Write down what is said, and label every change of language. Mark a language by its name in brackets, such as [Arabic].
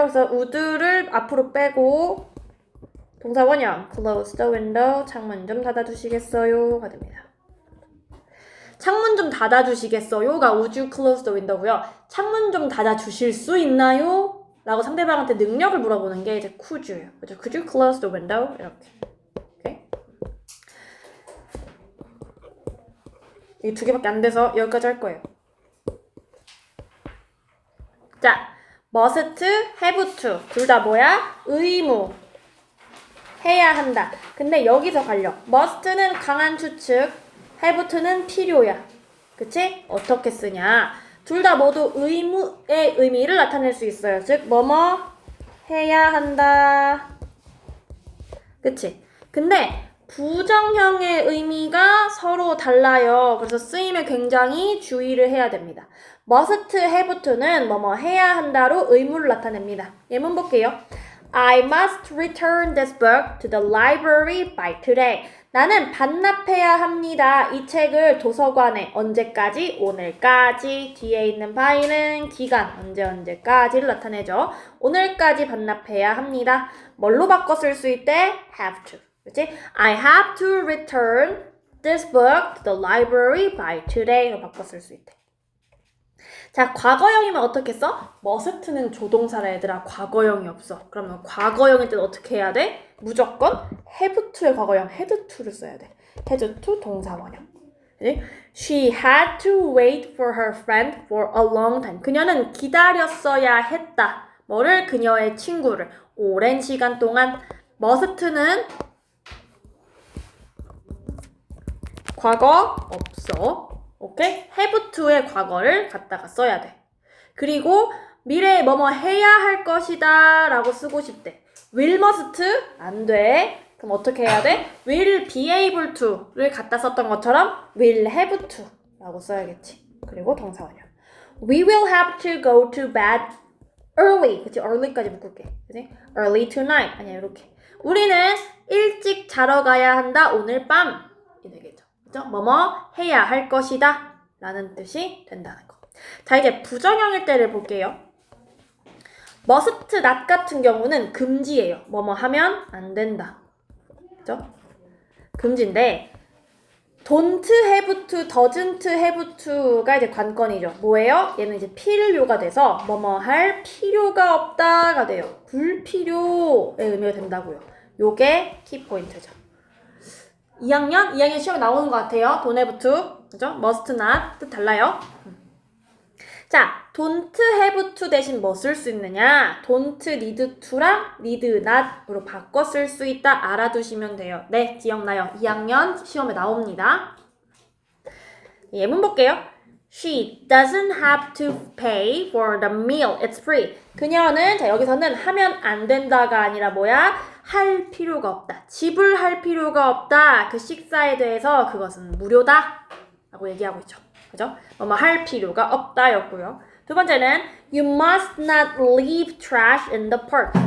[Korean] 그래서 would를 앞으로 빼고 동사 원형 close the window 창문 좀 닫아주시겠어요가 됩니다. 창문 좀 닫아주시겠어요가 [English] would you close the window [Korean] 고요. 창문 좀 닫아주실 수 있나요? 라고 상대방한테 능력을 물어보는 게 이제 could you예요. 그죠? [English] Could you close the window? [Korean] 이렇게. 오케이? 이 두 개밖에 안 돼서 여기까지 할 거예요. 자, must, have to 둘 다 뭐야? 의무. 해야 한다. 근데 여기서 갈려. must는 강한 추측, have to는 필요야. 그치? 어떻게 쓰냐? 둘 다 모두 의무의 의미를 나타낼 수 있어요. 즉, 뭐뭐 해야 한다. 그치? 근데 부정형의 의미가 서로 달라요. 그래서 쓰임에 굉장히 주의를 해야 됩니다. must, have to는 뭐뭐 해야 한다로 의무를 나타냅니다. 예문 볼게요. [English] I must return this book to the library by today. [Korean] 나는 반납해야 합니다. 이 책을 도서관에 언제까지? 오늘까지. 뒤에 있는 by는 기간, 언제까지를 나타내죠. 오늘까지 반납해야 합니다. 뭘로 바꿔 쓸 수 있대? have to. 그치? [English] I have to return this book to the library by today로 [Korean] 바꿔 쓸 수 있대. 자, 과거형이면 어떻게 써? must는 조동사라 얘들아. 과거형이 없어. 그러면 과거형일 때는 어떻게 해야 돼? 무조건 have to의 과거형 had to를 써야 돼. had to 동사 원형. [English] She had to wait for her friend for a long time. [Korean] 그녀는 기다렸어야 했다. 뭐를? 그녀의 친구를. 오랜 시간 동안. must는 과거 없어. 오케이? have to의 과거를 갖다가 써야 돼. 그리고 미래에 뭐뭐 해야 할 것이다 라고 쓰고 싶대. will must? 안 돼. 그럼 어떻게 해야 돼? will be able to를 갖다 썼던 것처럼 will have to 라고 써야겠지. 그리고 동사원형. [English] We will have to go to bed early. [Korean] 그치? early까지 묶을게. 그치? early tonight. 아니야, 이렇게. 우리는 일찍 자러 가야 한다. 오늘 밤. 이 되겠죠. 그죠? 뭐뭐 해야 할 것이다 라는 뜻이 된다는 거. 자, 이제 부정형일 때를 볼게요. must not 같은 경우는 금지예요. 뭐뭐 하면 안 된다. 그죠? 금지인데 don't have to, doesn't have to가 이제 관건이죠. 뭐예요? 얘는 이제 필요가 돼서 뭐뭐 할 필요가 없다가 돼요. 불필요의 의미가 된다고요. 요게 키포인트죠. 2학년 시험에 나오는 것 같아요. don't have to, 그죠? must not 뜻 달라요. 자, don't have to 대신 뭐 쓸 수 있느냐? don't need to랑 need not으로 바꿔 쓸 수 있다. 알아두시면 돼요. 네, 기억나요. 2학년 시험에 나옵니다. 예문 볼게요. [English] She doesn't have to pay for the meal. It's free. [Korean] 그녀는, 자, 여기서는 하면 안 된다가 아니라 뭐야? 할 필요가 없다. 지불할 필요가 없다. 그 식사에 대해서 그것은 무료다. 라고 얘기하고 있죠. 그죠? 뭐뭐 할 필요가 없다 였고요. 두 번째는 [English] You must not leave trash in the park.